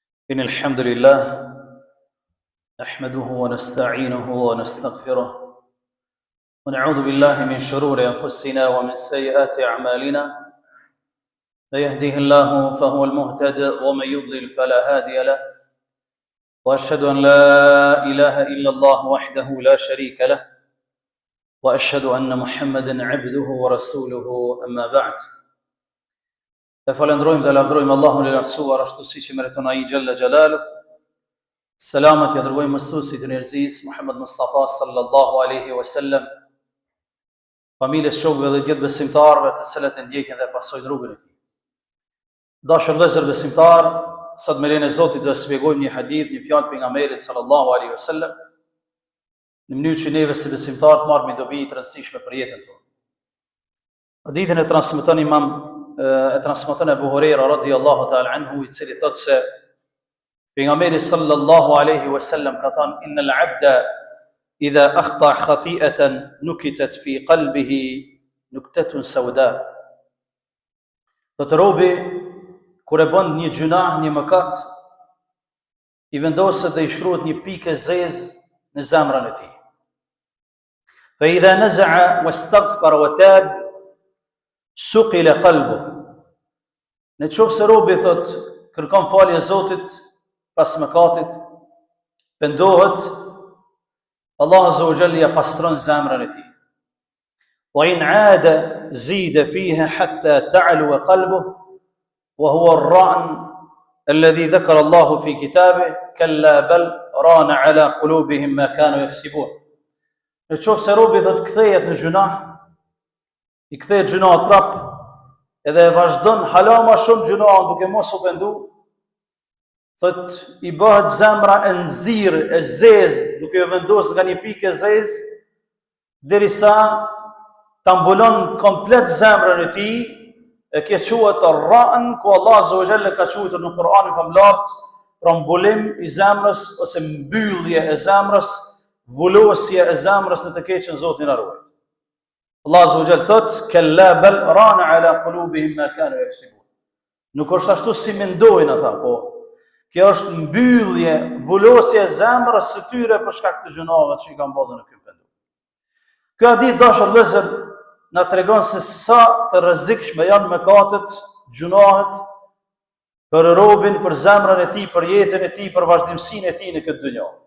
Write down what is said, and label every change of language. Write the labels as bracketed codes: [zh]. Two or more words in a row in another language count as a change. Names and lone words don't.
[ar] إن الحمد لله نحمده ونستعينه ونستغفره ونعوذ بالله من شرور أنفسنا ومن سيئات أعمالنا. من يهده الله فهو المهتد ومن يضلل فلا هادي له، وأشهد أن لا إله إلا الله وحده لا شريك له، وأشهد أن محمدا عبده ورسوله أما بعد. [sq] E falendrojmë dhe lavdrojmë Allahun e lartësuar ashtu siç i meriton ai [ar] جل جلاله. [sq] Selamat ja dërgojmë mësuesit e njerëzisë Muhammed Mustafa [ar] صلى الله عليه وسلم, [sq] familjes, shokëve dhe gjithë besimtarëve të cilët e ndjekin dhe pasojnë rrugën e tij. Dashur vëllezër besimtar, sot me lejen e Zotit do të shpjegojmë një hadith, një fjalë pejgamberit [ar] صلى الله عليه وسلم, [sq] në mënyrë që neve si besimtarë të marrim dobi të rëndësishme për jetën tonë. Hadithin e transmeton Abu Huraira [ar] رضي الله تعالى عنه, [sq] i cili thotë se pejgamberi [ar] صلى الله عليه وسلم [sq] ka thënë: [ar] إن العبد إذا أخطأ خطيئة نكتت في قلبه نكتة سوداء. [sq] Do të robi kur e bën një gjunah, një mëkat, i vendoset dhe i shkruhet një pikë zezë në zemrën e tij. [ar] فإذا نزع واستغفر وتاب صقل قلبه. [sq] Në qoftë se robi thot kërkon falje Zotit pas mëkatit, pendohet, Allah [ar] عز وجل [sq] ja pastron zemrën e tij. [ar] وإن عاد زيد فيها حتى تعلو قلبه وهو الران الذي ذكر الله في كتابه كلا بل ران على قلوبهم ما كانوا يكسبون. [sq] Në qoftë se robi thot kthehet në gjunah, i kthehet gjunat prap, edhe e vazhdon hala ma shumë gjunahën duke mos u pendu, thot i bëhet zemra e nxirr, e zezë, duke u vendosur nga një pikë e zezë, derisa ta mbulon komplet zemrën e tij, e kjo quhet ar-ra'n, ku Allah [ar] عز وجل [sq] ka quajtur në Kur'anin famlart për mbulim i zemrës ose mbyllje e zemrës, vulosje e zemrës në të keqen Zoti na ruaj. Allah [ar] عز وجل [sq] thot: [ar] كلا بل ران على قلوبهم ما كانوا يكسبون. [sq] Nuk është ashtu si mendojnë ata, po kjo është mbyllje, vulosje e zemrës së tyre për shkak të gjunave që i kanë bërë në këtë vend. Ky hadith, dashur vëllezër, na tregon se sa të rrezikshme janë mëkatet, gjunahet për robin, për zemrën e tij, për jetën e tij, për vazhdimsinë e tij në këtë dynjë.